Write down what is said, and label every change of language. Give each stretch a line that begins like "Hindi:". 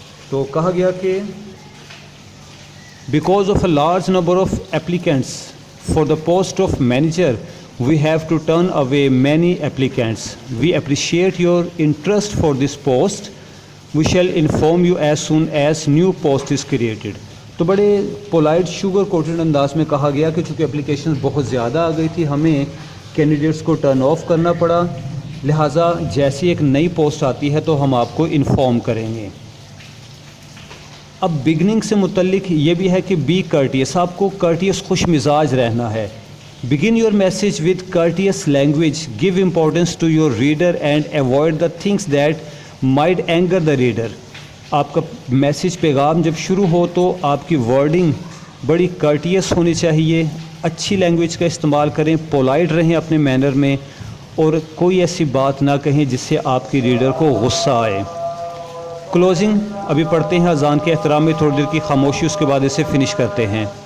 Urdu: تو کہا گیا کہ
English: Because of a large number of applicants for the post of manager we have to turn away many applicants. We appreciate your interest for this post. We shall inform you as soon as new post is created.
Urdu: تو بڑے polite sugar quoted انداز میں کہا گیا کہ چونکہ applications بہت زیادہ آ گئی تھی، ہمیں کینڈیڈیٹس کو ٹرن آف کرنا پڑا، لہٰذا جیسی ایک نئی پوسٹ آتی ہے تو ہم آپ کو انفارم کریں گے. اب بگننگ سے متعلق یہ بھی ہے کہ بی کرٹیس، آپ کو کرٹیس خوش مزاج رہنا ہے.
English: Begin your message with courteous language. Give importance to your reader and avoid the things that might anger the reader.
Urdu: آپ کا میسیج پیغام جب شروع ہو تو آپ کی ورڈنگ بڑی کرٹیس ہونی چاہیے، اچھی لینگویج کا استعمال کریں، پولائٹ رہیں اپنے مینر میں، اور کوئی ایسی بات نہ کہیں جس سے آپ کی ریڈر کو غصہ آئے. کلوزنگ ابھی پڑھتے ہیں اذان کے احترام میں، تھوڑی دیر کی خاموشی، اس کے بعد اسے فنش کرتے ہیں.